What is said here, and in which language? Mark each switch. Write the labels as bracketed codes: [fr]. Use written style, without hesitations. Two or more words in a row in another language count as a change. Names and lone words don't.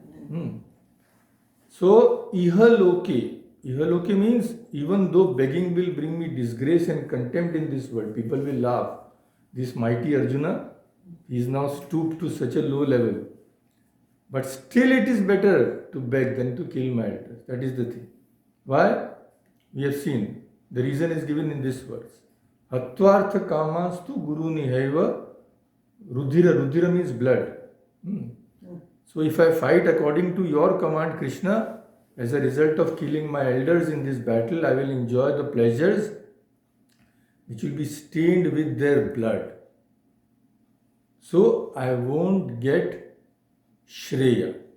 [en] So, ihaloke means even though begging will bring me disgrace and contempt in this world, people will laugh. This mighty Arjuna, he is now stooped to such a low level. But still it is better to beg than to kill my elders. That is the thing. Why? We have seen. The reason is given in this verse. [sa] Hatvartha kamastu guru nihaiva rudhira. [en] Rudhira means blood. So if I fight according to your command, Krishna, as a result of killing my elders in this battle, I will enjoy the pleasures which will be stained with their blood. So I won't get Shreya.